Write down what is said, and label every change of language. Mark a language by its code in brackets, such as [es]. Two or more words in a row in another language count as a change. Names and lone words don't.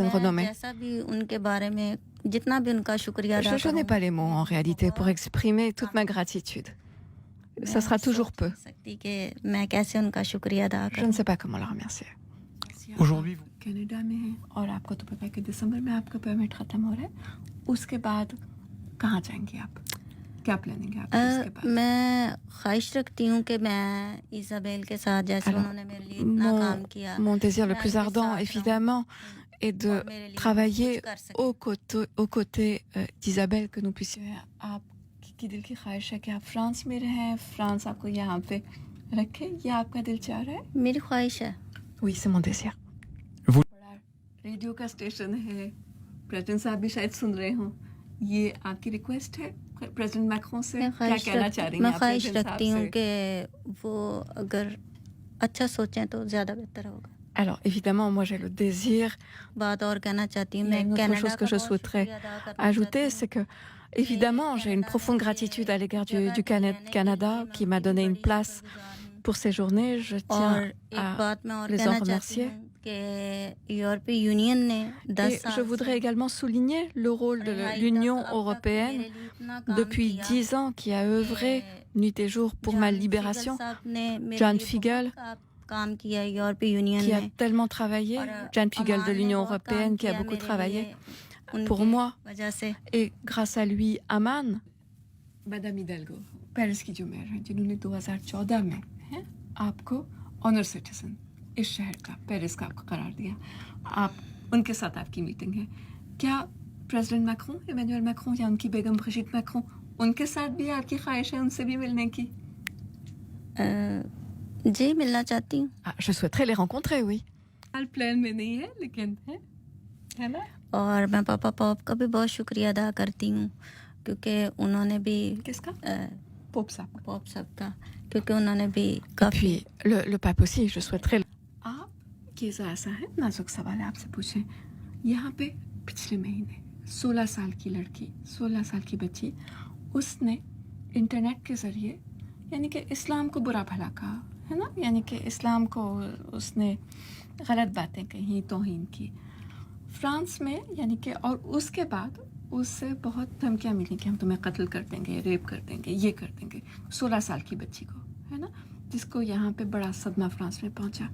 [hi] मैं [fr] renommée. [hi] जैसा भी उनके बारे में जितना भी उनका शुक्रिया अदा [fr] Je n'ai [hi] करूं, [fr] pas les mots en réalité pour [hi] बहुत [fr] exprimer toute ma gratitude. Ça [hi] मैं [fr] sera toujours [hi] सोच [fr] peu. [hi] नहीं सकती कि मैं कैसे उनका शुक्रिया अदा [fr] Je [hi] करूं। [fr] ne sais pas comment la remercier. Aujourd'hui, vous- [hi] कनाडा में हैं और आपको तो पता है कि दिसंबर में आपका परमिट ख़त्म हो रहा है, उसके बाद कहाँ जाएंगे आप, क्या प्लानिंग है आपकी उसके बाद? मैं ख्वाहिश रखती हूँ कि मैं इसाबेल के साथ जैसे [fr] Alors, [hi] उन्होंने मेरे लिए इतना काम किया, [fr] Mon désir le [hi] मैं [fr] plus [hi] उनके [fr] ardent, [hi] साथ रहूं [fr] évidemment, est de [hi] और मेरे लिए [fr] travailler [hi] कुछ कर सकें। [fr] aux côtés d'Isabelle, que nous puissions. [hi] आपकी दिल की ख्वाहिश है कि आप फ्रांस में रहें, फ्रांस आपको यहाँ पे रखे, या आपका दिल चाह रहा है? मेरी ख्वाहिश है। [fr] Oui, c'est mon désir. [hi] बड़ा रेडियो का स्टेशन है, प्रेसिडेंट साहब भी शायद सुन रहे हों, ये आपकी रिक्वेस्ट है प्रेसिडेंट मैक्रोन से, मैं क्या कहना चाह रही हैं मैं आप ख्वाहिश प्रेसिडेंट साहब रखती हूँ से? कि वो अगर अच्छा सोचें तो ज़्यादा बेहतर होगा। [fr] Alors, évidemment, moi j'ai le désir. [hi] बात और कहना चाहती हूँ, [fr] Il y a [hi] मैं [fr] une autre [hi] कनाडा [fr] chose [hi] का [fr] que je [hi] बहुत [fr] souhaiterais [hi] शुक्रिया अदा करना चाहती [fr] ajouter, [hi] हूँ। [fr] c'est que, évidemment, j'ai une profonde gratitude à l'égard du Canada qui m'a donné une place pour ces journées. Je [hi] और [fr] tiens [hi] एक [fr] à [hi] बात मैं और [fr] les [hi] कहना [fr] en [hi] चाहती [fr] remercier. [hi] हूँ कि यूरोपीय यूनियन ने 10 [fr] Et [hi] साल [fr] je voudrais [hi] से [fr] également souligner le rôle de [hi] रिहाई [fr] l'Union [hi] तक अब तक [fr] européenne [hi] मेरे लिए इतना काम [fr] depuis [hi] किया [fr] 10 ans qui a œuvré nuit et jour pour ma [hi] जॉन [fr] libération, [hi] फिगल साहब ने मेरे [fr] John [hi] लिए [fr] Figel, [hi] बहुत काम किया यूरोपीय यूनियन [fr] qui a [hi] में [fr] tellement travaillé, [hi] और [fr] Jan Figel de [hi] अमान ने [fr] l'Union [hi] बहुत काम [fr] européenne qui a [hi] किया [fr] beaucoup [hi] मेरे [fr] travaillé [hi] लिए, [fr] pour [hi] उनकी [fr] moi. [hi] वजह से। [fr] Et grâce à lui, Aman, [hi] मैडम हिडेल्गो पेरिस की जो मेयर हैं, जिन्होंने 2014 में हैं आपको [en] honour citizen [hi] इस शहर का, पेरिस का आपको करार दिया, आप उनके साथ आपकी मीटिंग है, क्या प्रेसिडेंट मैक्रों, इमैनुअल मैक्रों या उनकी बेगम ब्रिजिट मैक्रों, उनके साथ भी आपकी ख्वाहिश है उनसे भी मिलने की? जी, मिलना चाहती हूँ। [fr] Je souhaiterais les rencontrer, oui. [hi] हाल प्लान में नहीं है लेकिन है ना? और मैं पापा पॉप का भी बहुत शुक्रिया अदा करती हूँ, क्योंकि उन्होंने भी किसका? पोप साहब का। पॉप साहब का, क्योंकि उन्होंने भी [fr] Et [hi] काफ़ी [fr] puis, le pape aussi, je souhaiterais... [hi] आप ये ऐसा है, नाजुक सवाल है, आपसे पूछें, यहाँ पे पिछले महीने 16 साल की लड़की, 16 साल की बच्ची, उसने इंटरनेट के ज़रिए यानी कि इस्लाम को बुरा भला कहा, है ना, यानी कि इस्लाम को उसने गलत बातें कही, तौहीन की फ्रांस में, यानी कि और उसके बाद उससे बहुत धमकियाँ मिली कि हम तुम्हें कत्ल कर देंगे, रेप कर देंगे, ये कर देंगे, 16 साल की बच्ची को, है ना, जिसको यहाँ पे बड़ा सदमा फ्रांस में पहुँचा।